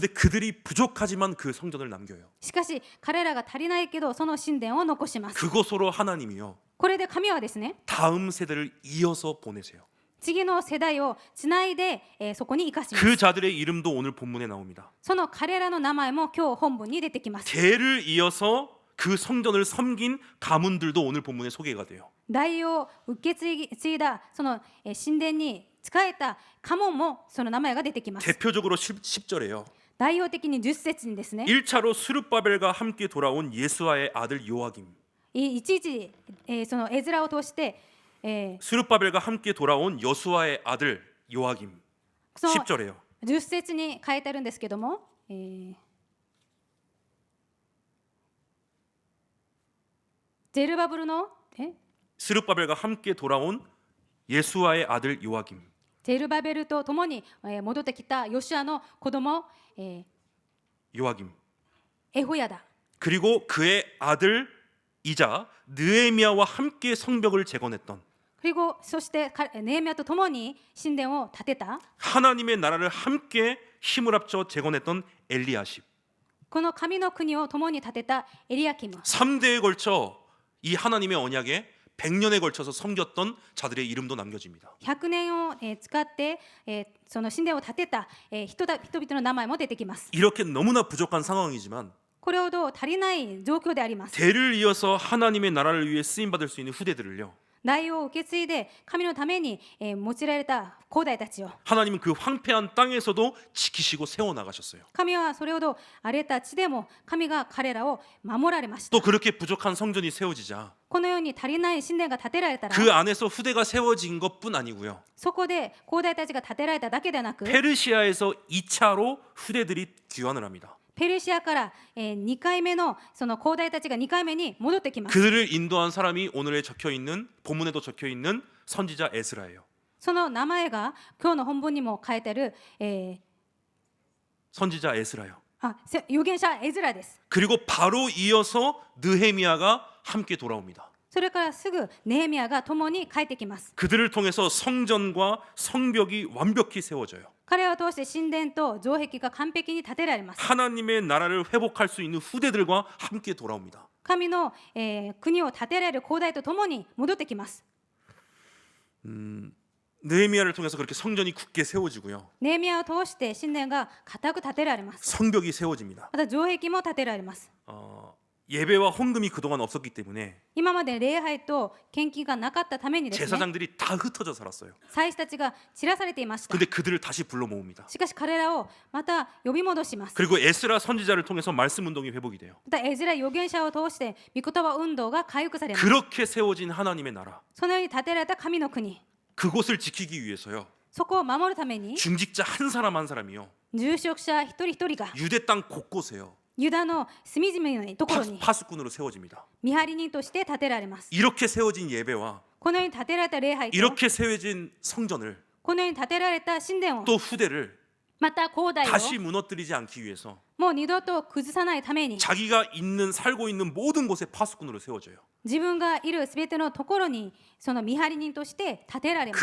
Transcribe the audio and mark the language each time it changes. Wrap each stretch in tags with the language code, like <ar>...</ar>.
<ko>그런데 그들이 부족하지만 그 성전을 남겨요.</ko> <ja>しかし彼らが足りないけどその神殿を残します。</ja> <ko>그곳으로 하나님이요.</ko> <ja>これで神はですね、</ja> <ko>다음 세대를 이어서 보내세요.</ko> <ja>次の世代をつないで、そこに生かします。</ja> <ko>그 자들의 이름도 오늘 본문에 나옵니다.</ko> <ja>その彼らの名前も今日本文に出てきます。</ja> <ko>대를 이어서 그 성전을 섬긴 가문들도 오늘 본문에 소개가 돼요.</ko> <ja>代を受け継いだその神殿に仕えた家紋もその名前が出てきます。</ja> <ko>대표적으로 10절에요.</ko> <ja>代表的に10節にですね、</ja> <ko>1차로 스룹바벨과 함께 돌아온 예수아의 아들 요아김.</ko> <ja>一時、そのエズラを通して、</ja> <ko>스룹바벨과 함께 돌아온 여수아의 아들 요아김.</ko> <ja>その</ja> <ko>10절에요.</ko> <ja>10節に書いてあるんですけども、ゼルバブルの</ja> <ko>스룹바벨과 함께 돌아온 예수아의 아들 요아김.</ko> <ja>ゼルバベルと共に戻ってきたヨシュアの子供、</ja> <ko>요아김.</ko> <ja>エホヤダ、</ja> <ko>그리고 그의 아들이자 느헤미야와 함께 성벽을 재건했던 그리고</ko> <ja>そしてネヘミヤと共に神殿を建てた</ja> <ko>하나님의 나라를 함께 힘을 합쳐 재건했던 엘리야십.</ko> <ja>この神の国を共に建てたエリアキム、</ja> <ko>3대에 걸쳐 이 하나님의 언약에 100년에 걸쳐서 섬겼던 자들의 이름도 남겨집니다.</ko> <ja>100年を使ってその神殿を建てた人々の名前も出てきます。</ja> <ko>이렇게 너무나 부족한 상황이지만</ko> <ja>これほど足りない状況であります。</ja> <ko>대를 이어서 하나님의 나라를 위해 쓰임 받을 수 있는 후대들을요.</ko> <ja>代を受け継いで神のために用いられた後代たちを</ja> <ko>하나님은 그 황폐한 땅에서도 지키시고 세워 나가셨어요.</ko> <ja>神はそれほど荒れた地でも神が彼らを守られました。</ja> <ko>또 그렇게 부족한 성전이 세워지자</ko> <ja>このように足りない神殿が建てられたら</ja> <ko>그 안에서 후대가 세워진 것뿐 아니고요.</ko> <ja>そこで後代たちが建てられただけでなく</ja> <ko>페르시아에서 2차로 후대들이 귀환을 합니다.</ko> <ja>ペルシアから2回目のその後代たちが2回目に戻ってきます。</ja> <ko>그들을 인도한 사람이 오늘에 적혀 있는 본문에도 적혀 있는 선지자 에스라예요.</ko> <ja>その名前が今日の本文にも書いてある、</ja> <ko>선지자 에스라요.</ko> <ja>預言者エズラです。</ja> <ko>그리고 바로 이어서 느헤미야가 함께 돌아옵니다.</ko> <ja>それからすぐネヘミヤが共に帰ってきます。</ja> <ko>그들을 통해서 성전과 성벽이 완벽히 세워져요.</ko> <ja>彼を通して神殿と城壁が完璧に建てられます。</ja> <ko>하나님의 나라를 회복할 수 있는 후대들과 함께 돌아옵니다.</ko> <ja>神の、国を建てられる後代と共に戻ってきます。</ja> <ko>느헤미야를 통해서 그렇게 성전이 굳게 세워지고요.</ko> <ja>ネヘミヤを通して神殿が固く建てられます。</ja> <ko>성벽이 세워집니다.</ko> <ja>また城壁も建てられます。</ja> <ko>예배와 헌금이 그동안 없었기 때문에</ko> <ja>今まで礼拝と献金がなかったためにですね、</ja> <ko>제사장들이 다 흩어져 살았어요.</ko> <ja>祭司たちが散らされていました。</ja> <ko>근데 그들을 다시 불러 모읍니다.</ko> <ja>しかし彼らをまた呼び戻します。</ja> <ko>그리고 에스라 선지자를 통해서 말씀運動이 회복이 돼요.</ko> <ja>またエズラ預言者を通して御言葉運動が回復されます。</ja> <ko>그렇게 세워진 하나님의 나라,</ko> <ja>そのように建てられた神の国、</ja> <ko>그곳을 지키기 위해서요.</ko> <ja>そこを守るために</ja> <ko>중직자 한 사람 한 사람이요</ko> <ja>住職者一人一人が</ja> <ko>유대 땅 곳곳에요</ko> <ja>ユダの隅々のところに</ja> <ko>파수꾼으로 세워집니다.</ko> <ja>見張り人として建てられます。</ja> <ko>이렇게 세워진 예배와</ko> <ja>このように建てられた礼拝と</ja> <ko>이렇게 세워진 성전을</ko> <ja>このように建てられた神殿を</ja> <ko>또 후대를</ko> <ja>また後代を</ja> <ko>다시 무너뜨리지 않기 위해서</ko> <ja>もう二度と崩さないために</ja> <ko>자기가 있는 살고 있는 모든 곳에 파수꾼으로 세워져요.</ko> <ja>自分がいるすべてのところにその見張り人として建てられます。</ja>